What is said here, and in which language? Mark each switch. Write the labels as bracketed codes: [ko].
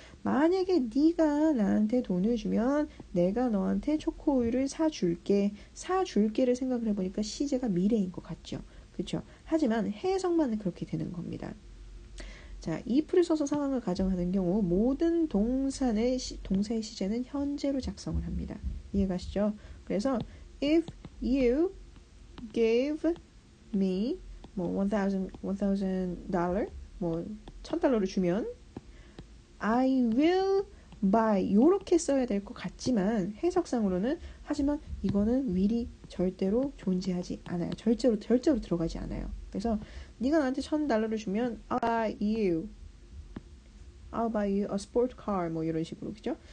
[ko] 만약에 네가 나한테 돈을 주면 내가 너한테 초코우유를 사줄게를 생각을 해보니까 시제가 미래인 것 같죠. 그렇죠? 하지만 해석만 그렇게 되는 겁니다. 자, if를 써서 상황을 가정하는 경우 모든 동사의 시제는 현재로 작성을 합니다. 이해가시죠? 그래서 [en] if you gave me 뭐 $1,000 뭐 $1,000를 [ko] 주면 [en] I will [ko] by 요렇게 써야 될 것 같지만 해석상으로는 하지만 이거는 will이 절대로 존재하지 않아요. 절대로 들어가지 않아요. 그래서 네가 나한테 $1,000를 주면 [en] I'll buy you a sport car [ko] 뭐 이런 식으로 그죠?